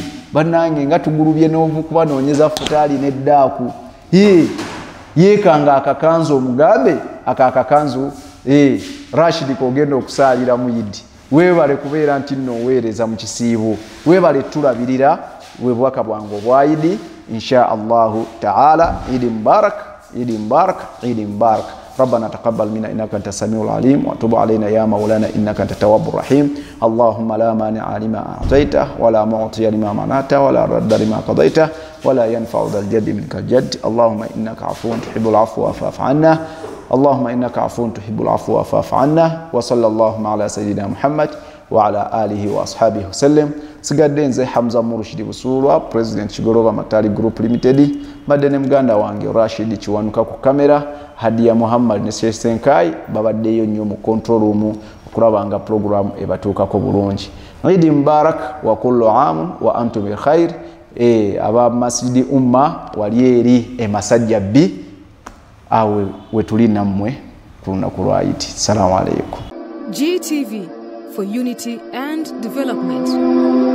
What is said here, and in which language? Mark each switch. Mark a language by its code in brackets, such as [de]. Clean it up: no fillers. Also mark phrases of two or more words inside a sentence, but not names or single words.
[lg] Bannange nga tugulubye n'okubanoonyeza futaali n'eddaaku. Yeekanga akakanzu omugambe akakanzu Rashid kogenda okusaalira mu Idi. Weebale kubeera nti nno weereza mu kisiibo. Weebale tulabirira bwebwaka bwange obwa Idi [ar] إن شاء الله تعالى. عيد مبارك، عيد مبارك، عيد مبارك. ربنا تقبل منا إنك أنت السميع العليم وتب علينا يا مولانا إنك أنت التواب الرحيم. اللهم لا مانع لما أعطيته ولا معطي لما منعته ولا رد لما قضيته ولا ينفع ذا الجد منك الجد. اللهم إنك عفو تحب العفو فاعف عنا. اللهم إنك عفو تحب العفو فاعف عنا. وصلى اللهم على سيدنا محمد وعلى آله وأصحابه وسلم. [lg] Sigadde nze Hamza Murshidi Busulwa, President Kigoroba Matali Group Limited. Badde ne muganda wange Rashid Kiwanuka ku kamera, Hadia Muhammad ne Senkai babaddeyo nnyo mu [en] control room [lg] okulabanga program ebatuukako bulungi. [ar] عيد مبارك وكل عام وأنتم بخير. [lg] Aba Masjidi Umma wali eri emasajja B awe wetuli nammwe ku lunaku lwa Idi. [ar] السلام عليكم. [en] GTV for unity and development.